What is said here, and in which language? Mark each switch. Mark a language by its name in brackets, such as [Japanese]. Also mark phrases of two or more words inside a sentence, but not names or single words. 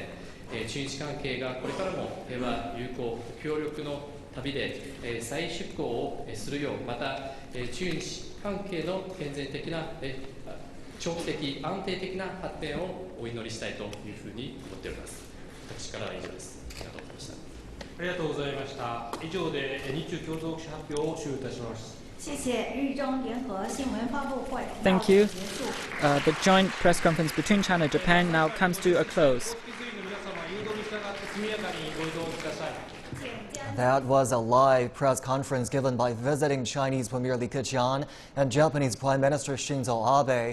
[Japanese] 中日関係がこれからも平和、友好、協力の旅で再出航をするよう、また中日関係の健全的な長期的、安定的な発展をお祈りしたいというふうに思っております。私からは以上です。ありがとうございました。ありがとうございました。以上で日中共同記者発表を終了いたします。 [Chinese] 谢谢日中联合新闻发布会。 [English] Thank you. The joint press conference between China and Japan now comes to a close. That was a live press conference given by visiting Chinese Premier Li Keqiang and Japanese Prime Minister Shinzo Abe.